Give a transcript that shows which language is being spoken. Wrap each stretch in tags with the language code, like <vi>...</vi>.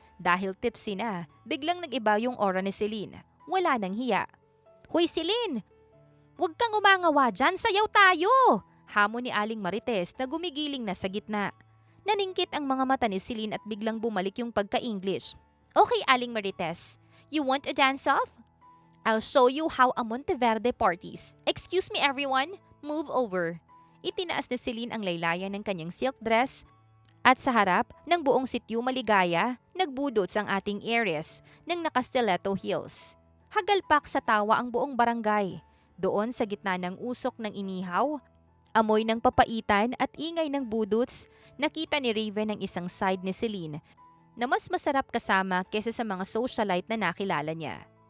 <tl>Dahil tipsy na, biglang nag-iba yung aura ni Celine. Wala nang hiya. Hoy Celine! Huwag kang umangawa dyan, sayaw tayo! Hamon ni Aling Marites na gumigiling na sa gitna. Naningkit ang mga mata ni Celine at biglang bumalik yung pagka-English.</tl> <en>Okay, Aling Marites. You want a dance-off? I'll show you how a Monteverde parties. Excuse me everyone, move over.</en> <tl>Itinaas ni Celine ang laylayan ng kanyang silk dress at sa harap ng buong sityo Maligaya, nagbudots ang ating heiress ng naka-stiletto heels. Hagalpak sa tawa ang buong barangay. Doon sa gitna ng usok ng inihaw, amoy ng papaitan at ingay ng budots, nakita ni Raven ang isang side ni Celine na mas masarap kasama kesa sa mga socialite na nakilala niya.</tl>